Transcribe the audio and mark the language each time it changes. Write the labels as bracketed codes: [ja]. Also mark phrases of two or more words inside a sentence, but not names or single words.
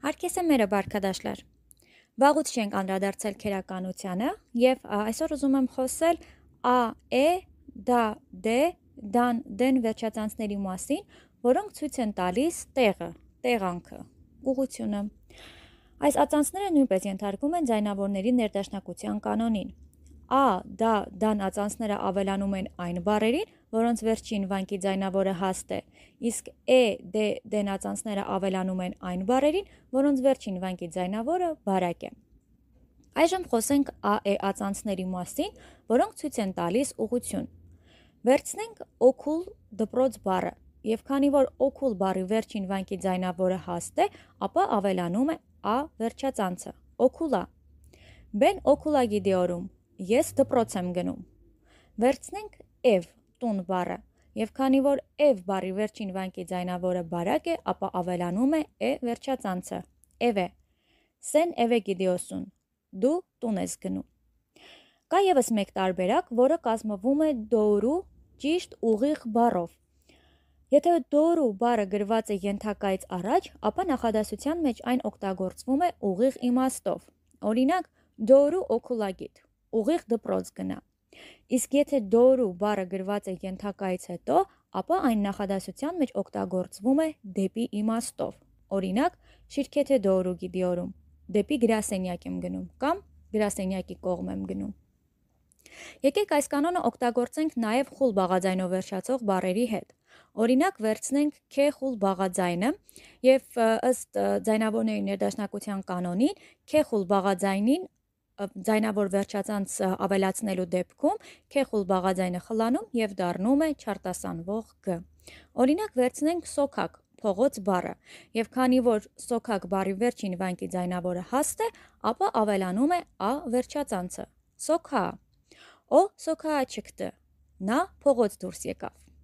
[tr] Herkese merhaba arkadaşlar. [hy] Վաղուց չենք անդրադարձել քերականությանը եւ այսօր ուզում եմ խոսել a, e, da, d, dan, den վերջածանցների մասին, որոնք ցույց են տալիս տեղը, տեղանքը, ուղղությունը։ Այս ածանցները նույնպես ենթարկվում են ձայնավորների ներդաշնակության կանոնին։ A, da, dan ածանցները ավելանում են այն բառերին, որոնց վերջին վանկի ձայնավորը հաստ է, իսկ e, d, den ածանցները ավելանում են այն բառերին, որոնց վերջին վանկի ձայնավորը բարակ է։ Այժմ խոսենք a, e ածանցների մասին, որոնք ցույց են տալիս ուղղություն։ Վերցնենք օքուլ դպրոց բառը, եւ քանի որ օքուլ բառի վերջին վանկի ձայնավորը հաստ է, ապա ավելանում է a վերջածանցը, օքուլա։ [tr] Ben okula gidiyorum, [hy] ես դպրոց եմ գնում։ Վերցնենք ev տուն բառը, եւ քանի որ ev բառի վերջին վանկի ձայնավորը բարակ է, ապա ավելանում է e վերջածանցը, ev է։ [tr] Sen eve gidiyorsun, [hy] դու տուն ես գնում։ Կա եւս մեկ տարբերակ, որը կազմվում է doğru, ճիշտ, ուղիղ բառով։ Եթե doğru բառը գրված է ենթակայից առաջ, ապա նախադասության մեջ այն օգտագործվում է ուղիղ իմաստով։ Օրինակ, [tr] doğru okula git, [hy] ուղիղ դպրոց գնա։ Իսկ եթե doğru բառը գրված է ենթակայից հետո, ապա այն նախադասության մեջ օգտագործվում է դեպի իմաստով։ Օրինակ, [tr] şirkete doğru gidiyorum, [hy] դեպի գրասենյակ եմ գնում կամ գրասենյակի կողմ եմ գնում։ Եկեք այս կանոնը օգտագործենք նաև խուլ բաղաձայնով վերջացող բառերի հետ։ Օրինակ, վերցնենք քե խուլ բաղաձայնը եւ ըստ ձայնավորների ներդաշնակության կանոնին, քե խուլ բաղաձայնին ձայնավոր վերջածանց ավելացնելու դեպքում քե խուլ բաղաձայնը խլանում եւ դառնում է չարտասանվող g։ Օրինակ, վերցնենք սոքակ փողոց բառը, եւ քանի որ սոքակ բառի վերջին վանկի ձայնավորը հաստ է, ապա ավելանում է a վերջածանցը, սոքա։ [tr] O sokağa çıktı, [hy] նա փողոց դուրս եկավ։